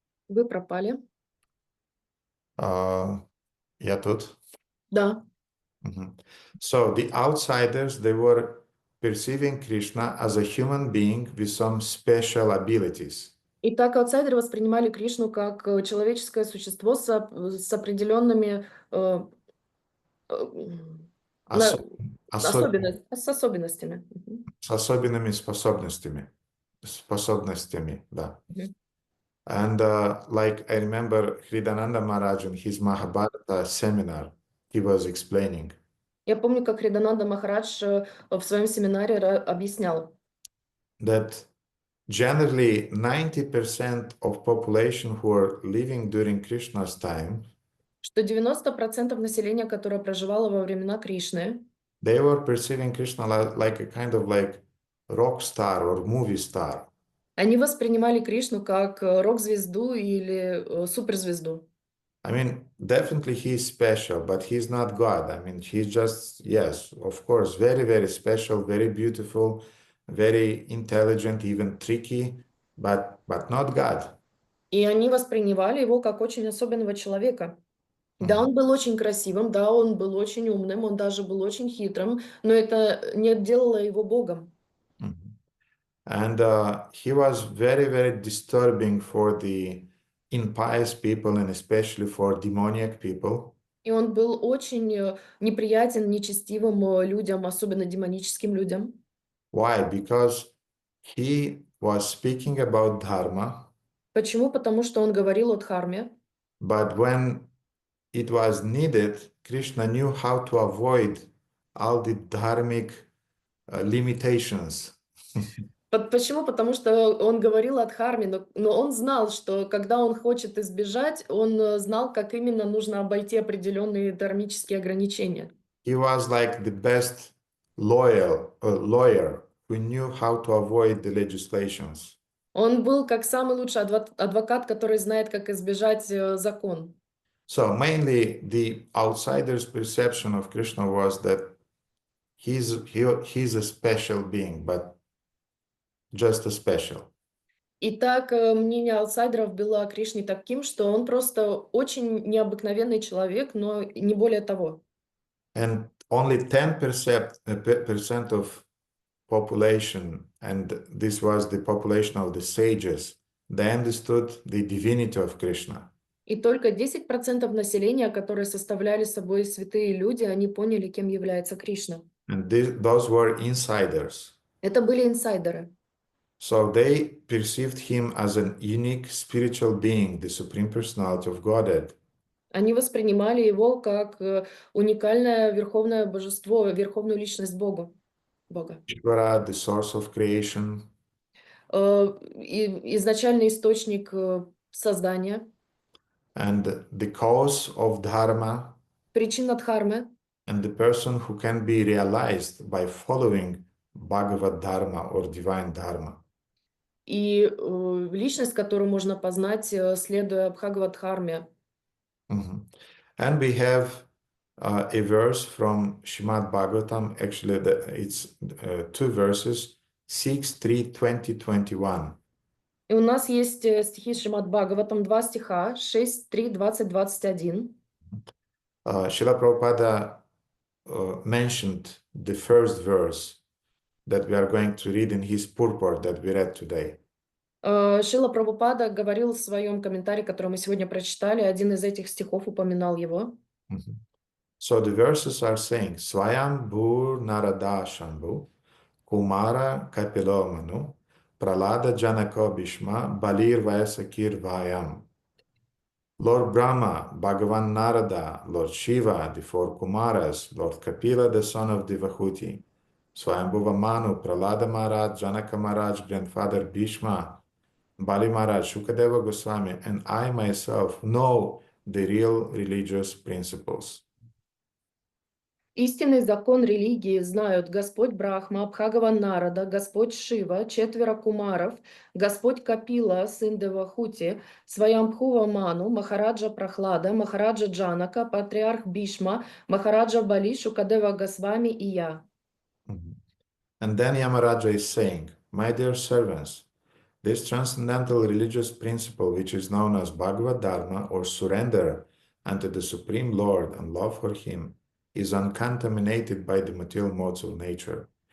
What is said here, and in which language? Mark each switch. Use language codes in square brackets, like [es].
[ru] Вы пропали. Я тут. Да. [en] So the outsiders, they were perceiving Krishna as a human being with some special abilities. [ru] И так аутсайдеры воспринимали Кришну как человеческое существо с определенными на- Осо- осо- с особенностями. с особенными способностями, да. Мгм. [en] And like I remember Hridananda Maharaj in his Mahabharata seminar, he was explaining [ru] Я помню, как Хридананда Махарадж в своем семинаре объяснял, [en] that generally 90% of population who are living during Krishna's time, [ru] что 90% населения, которое проживало во времена Кришны, [en] they were perceiving Krishna like a kind of like rock star or movie star. [ru] они воспринимали Кришну как рок-звезду или суперзвезду. [en] I mean, definitely he's special, but he's not God. I mean, he's just, yes, of course, very, very special, very beautiful, very intelligent, even tricky, but not God. [ru] И они воспринимали его как очень особенного человека. Да, Mhm, он был очень красивым, да, он был очень умным, он даже был очень хитрым, но это не делало его Богом. mhm. [en] And he was very, very disturbing for the impious people and especially for demoniac people. [ru] И он был очень неприятен нечестивым людям, особенно демоническим людям. [en] Why? Because he was speaking about dharma, [ru] Почему? Потому что он говорил о дхарме, [en] but when it was needed, Krishna knew how to avoid all the dharmic limitations. [ru] Почему? Потому что он говорил о дхарме, но он знал, что когда он хочет избежать, он знал, как именно нужно обойти определенные дхармические ограничения. [en] He was like the best lawyer who knew how to avoid the legislations. [ru] Он был как самый лучший адвокат, который знает, как избежать закон. [en] So mainly the outsider's perception of Krishna was that he's a special being, but just a special. [ru] Итак, мнение аутсайдеров было о Кришне таким, что он просто очень необыкновенный человек, но не более того. [en] And only 10% of population, and this was the population of the sages, they understood the divinity of Krishna. [ru] И только 10% населения, которые составляли собой святые люди, они поняли, кем является Кришна. [en] And those were insiders. [ru] Это были инсайдеры. [en] So they perceived him as an unique spiritual being, the Supreme Personality of Godhead. [ru] Они воспринимали его как уникальное верховное божество, верховную личность Бога. [en] Ishvara, the source of creation, [ru] Изначальный источник создания, [en] and the cause of dharma, [ru] причина дхармы, [en] and the person who can be realized by following Bhagavad Dharma or divine dharma. [ru] и личность, которую можно познать, следуя Бхагават-дхарме. Mhm. [en] And we have a verse from Srimad Bhagavatam. Actually, it's two verses, 6, 3, 20, 21. [ru] И у нас есть стихи Шримад Бхагаватам, 2 стиха, 6, 3, 20, 21. [en] Srila Prabhupada mentioned the first verse that we are going to read in his purport that we read today. [ru] Шрила Прабхупада говорил в своем комментарии, который мы сегодня прочитали, один из этих стихов упоминал его. [en] Mhm. So the verses are saying, [sa] Swayam Bhur Narada Shambhu, Kumara Kapilo Manu, Pralada Janako Bhishma, Balir Vyasakir Vayam. [en] Lord Brahma, Bhagavan Narada, Lord Shiva, the four Kumaras, Lord Kapila, the son of Devahuti, Swayambhuva Manu, Pralada Maharaj, Janaka Maharaj, grandfather Bhishma, Bali Maharaj, Shukadeva Goswami, and I myself know the real religious principles. [ru] Истинный закон религии знают Господь Брахма, Бхагаван Нарада, Господь Шива, четверо кумаров, Господь Капила, сын Девахути, Сваямбхува Ману, Махараджа Прахлада, Махараджа Джанака, Патриарх Бишма, Махараджа Бали, Шукадева Госвами и я. Mhm. [en] And then Yamaraja is saying, my dear servants, this transcendental religious principle, which is known as Bhagavad Dharma or surrender unto the Supreme Lord and love for Him, is uncontaminated by the material modes of nature.